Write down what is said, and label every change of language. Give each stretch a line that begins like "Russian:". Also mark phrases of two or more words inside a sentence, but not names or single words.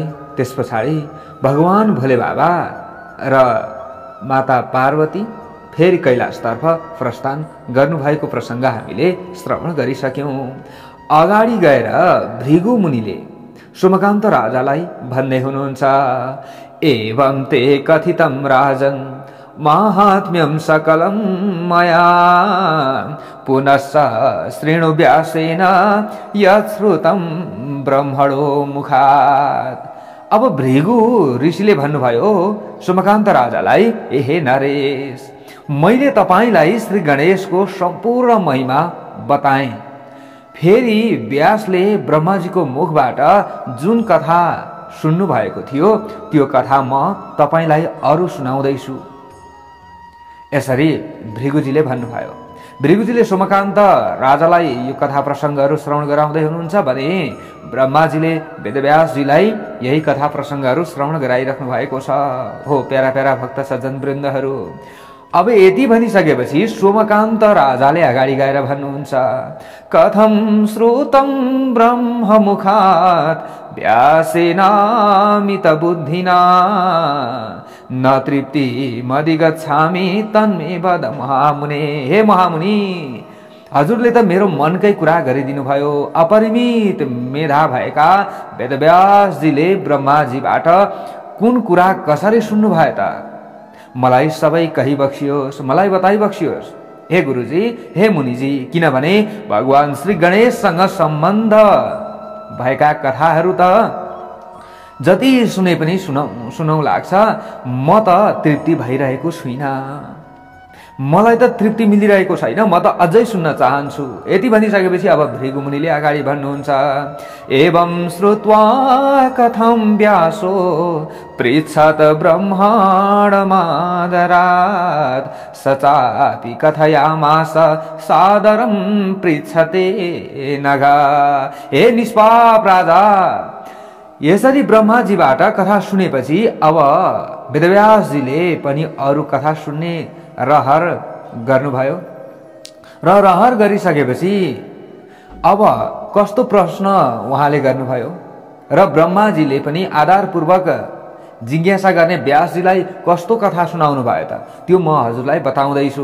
Nepali: त्यस पछाडि भगवान भोले बाबा र माता पार्वती फेरि कैलाशतर्फ प्रस्थान गर्नुभएको प्रसङ्ग हामीले श्रवण गरिसक्यौं। अगाडि गएर भृगु मुनिले सोमकान्त राजालाई भन्दै हुनुहुन्छ,
Sanskrit: एवं ते कथितं राजन् माहात्म्यं सकलं मया पुनश्च शृणु व्यासेन यत् श्रुतं ब्रह्मणो मुखात्।
Nepali: अब भृगु ऋषिले भन्नुभयो सोमकान्त राजालाई, एहे नरेश, मैले तपाईलाई श्री गणेशको सम्पूर्ण महिमा बताएँ। फेरि व्यासले ब्रह्माजीको मुखबाट जुन कथा सुन्नु भएको थियो त्यो कथा म तपाईलाई अरु सुनाउँदैछु। यसरी भृगुजीले भन्नुभयो। भृगुजीले सोमकान्त राजालाई यो कथा प्रसङ्गहरू श्रवण गराउँदै हुनुहुन्छ भने ब्रह्माजीले वेदव्यासजीलाई यही कथा प्रसङ्गहरू श्रवण गराइराख्नु भएको छ। हो प्यारा प्यारा भक्त सज्जनवृन्दहरू, अब यति भनिसकेपछि सोमकान्त राजाले अगाडि गएर भन्नुहुन्छ,
Sanskrit: कथं श्रुतं ब्रह्ममुखात् व्यासेनामित बुद्धिना न तृप्ति मदिगच्छामि तन्मे वद महामुने।
Nepali: हे महामुनि, हजुरले त मेरो मनकै कुरा गरिदिनु भयो। अपरिमित मेधा भएका वेदव्यासजीले ब्रह्माजीबाट कुन कुरा कसरी सुन्नु भयो त? मलाई सबै कही बक्सियोस्, मलाई बताइ बक्सियोस्। हे गुरुजी, हे मुनिजी, किनभने भगवान श्री गणेशसँग सम्बन्ध भएका कथाहरू त जति सुने पनि सुनौ लाग्छ। म त तृप्ति भइरहेको छुइनँ, मलाई त तृप्ति मिलिरहेको छैन, म त अझै सुन्न चाहन्छु। यति भनिसकेपछि अब भृगु मुनिले अगाडि भन्नुहुन्छ,
Sanskrit: एवं श्रुत्वा कथं व्यासो पृच्छत ब्रह्माण्डमादरात् सचापि कथयामास सादरं पृच्छते नघ।
Nepali: हे निष्पाप राजा, यसरी ब्रह्माजीबाट कथा सुनेपछि अब वेदव्यासजीले पनि अरू कथा सुन्ने रहर गर्नुभयो र रहर गरिसकेपछि अब कस्तो प्रश्न उहाँले गर्नुभयो र ब्रह्माजीले पनि आधारपूर्वक जिज्ञासा गर्ने व्यासजीलाई कस्तो कथा सुनाउनु भयो त, त्यो म हजुरलाई बताउँदैछु।